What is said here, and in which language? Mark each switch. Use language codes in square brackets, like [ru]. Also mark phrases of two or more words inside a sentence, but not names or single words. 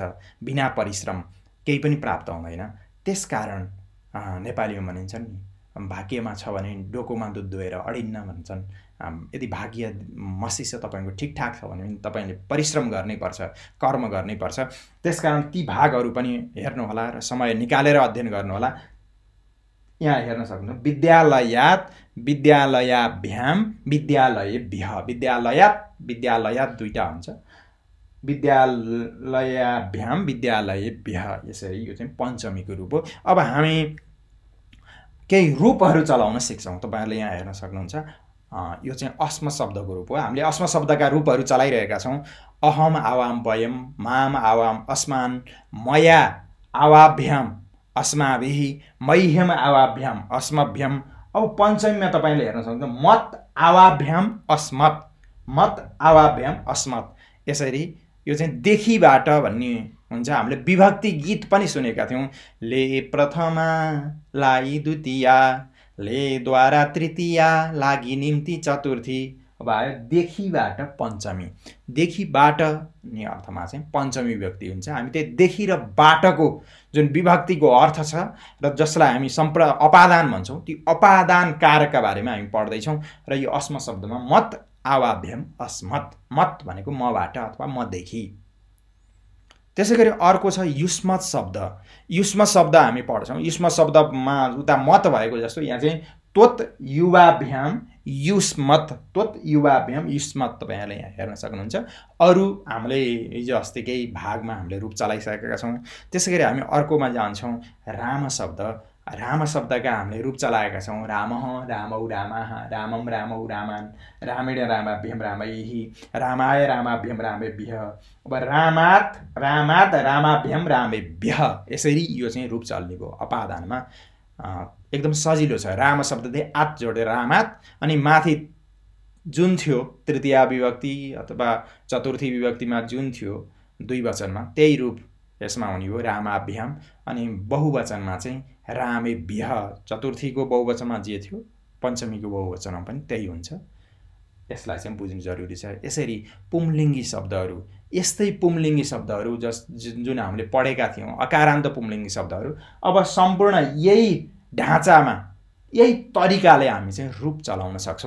[ne] बिना परिश्रम केही पनि प्राप्त हुँदैन। त्यसकारण नेपालीमा भनिन्छन् नि, भाग्यमा छ भने डोकोमा दुध दुहेर अडिन्न भन्छन्। यदि भाग्य मसिस तपाईको ठिकठाक छ भने तपाईले परिश्रम गर्नै पर्छ, कर्म गर्नै पर्छ। त्यसकारण ती भागहरू पनि हेर्नुहोला र समय निकालेर अध्ययन गर्नुहोला। यहाँ हेर्न सक्नुहुन्छ, [sa] विद्यालयात्, विद्यालयाभ्याम, विद्यालयेभ्यः। विद्यालयात्, विद्यालयात् [ne] दुईटा हुन्छ। [sa] विद्यालयाभ्याम, विद्यालयेभ्यः, [ne] यसरी यो चाहिँ पञ्चमीको रूप हो। अब हामी केही रूपहरू चलाउन सिक्छौँ। तपाईहरुले यहाँ हेर्न सक्नुहुन्छ, यो चाहिँ अस्म शब्दको रूप हो। हामीले अस्म शब्दका रूपहरू चलाइरहेका छौँ। [sa] अहम आवाम वयम, माम आवाम अस्मान, मया आवाभ्याम अस्माभिः, मह्यम आवाभ्याम अस्मभ्यम। [ne] अब पञ्चमीमा तपाईले हेर्न सक्नुहुन्छ, [sa] मत आवाभ्याम अस्मत्, मत आवाभ्याम अस्मत्। [ne] यसरी यो चाहिँ देखिबाट भन्ने हुन्छ। हामीले विभक्ति गीत पनि सुनेका थियौँ। ले प्रथमा लाई द्वितीया, ले द्वारा तृतीया, लागि निम्ति चतुर्थी। अब आयो देखिबाट पञ्चमी। देखिबाट भन्ने अर्थमा चाहिँ पञ्चमी विभक्ति हुन्छ। हामी त्यही देखि र बाटको जुन विभक्तिको अर्थ छ र जसलाई हामी अपादान भन्छौँ, ती अपादान कारकका बारेमा हामी पढ्दैछौँ। र यो अस्म शब्दमा [sa] मत आवाभ्याम अस्मत्, [ne] मत भनेको मबाट अथवा मदेखि। त्यसैगरी अर्को छ युष्मत शब्द। युष्म शब्द हामी पढ्छौँ। युष्म शब्दमा उता मत भएको जस्तो यहाँ चाहिँ [sa] त्वत् युवाभ्याम युष्मत, त्वत् युवाभ्याम युष्मत [ne] तपाईहरुले यहाँ हेर्न सक्नुहुन्छ। अरु हामीले हिजो अस्तिकै भागमा हामीले रूप चलाइसकेका छौँ। त्यसैगरी हामी अर्कोमा जान्छौँ। राम शब्द। राम शब्दका हामीले रूप चलाएका छौँ। [sa] रामः रामौ रामाः रामं रामौ रामान् रामेण रामाभ्यं रामैः रामाय रामाभ्यं रामेभ्यः। [ne] अब [sa] रामात् रामाभ्यं रामेभ्यः [ne] यसरी यो चाहिँ रूप चल्ने भयो। अपादानमा एकदम सजिलो छ। राम शब्दले आत जोडेर रामात, अनि माथि जुन थियो तृतीया विभक्ति अथवा चतुर्थी विभक्तिमा जुन थियो द्विवचनमा त्यही रूप यसमा हुने हो [sa] रामाभ्याम। [ne] अनि बहुवचनमा चाहिँ रामेभ्यः। चतुर्थीको बहुवचनमा जे थियो पञ्चमीको बहुवचनमा पनि त्यही हुन्छ। यसलाई चाहिँ बुझ्नु जरुरी छ। यसरी पुंलिङ्गी शब्दहरू, यस्तै पुंलिङ्गी शब्दहरू जुन हामीले पढेका थियौँ अकारान्त पुंलिङ्गी शब्दहरू, अब सम्पूर्ण यही ढाँचामा यही तरिकाले हामी चाहिँ रूप चलाउन सक्छौँ।